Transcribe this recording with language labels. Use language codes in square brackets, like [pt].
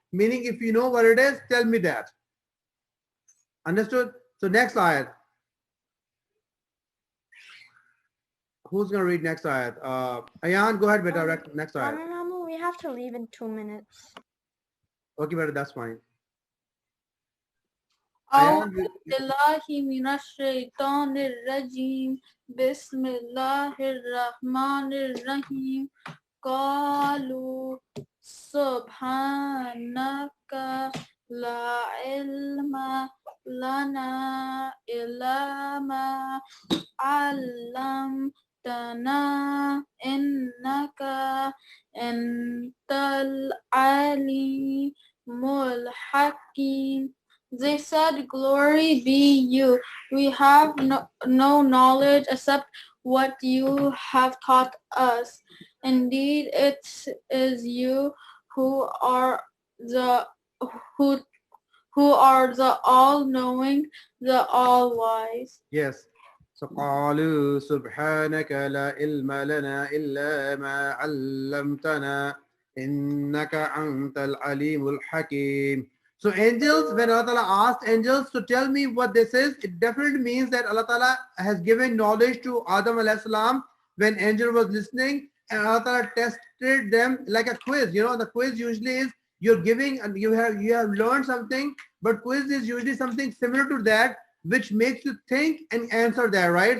[en] Meaning, if you know what it is, tell me that. Understood? So next ayat. Who's going to read next ayat? Ayan, go ahead, beta. Next ayat. We have to leave in 2 minutes. Okay, beta, that's fine. [ar] أعوذ بالله من الشيطان الرجيم بسم الله الرحمن الرحيم قالوا سبحانك لا علم لنا إلا ما علمتنا إنك أنت العليم [en] Hakim. They said, Glory be you. We have no knowledge except what you have taught us. Indeed, it is you who are the who who are the all-knowing, the all-wise. Yes. [ar] So قالوا سبحانك لا علم لنا إلا ما علمتنا إنك أنت العليم الحكيم. [en] So angels, when Allah Ta'ala asked angels to tell me what this is, it definitely means that Allah Ta'ala has given knowledge to Adam alayhi salam when angel was listening, and Allah Ta'ala tested them like a quiz. You know, the quiz usually is you're giving and you have learned something, but quiz is usually something similar to that, which makes you think and answer that, right?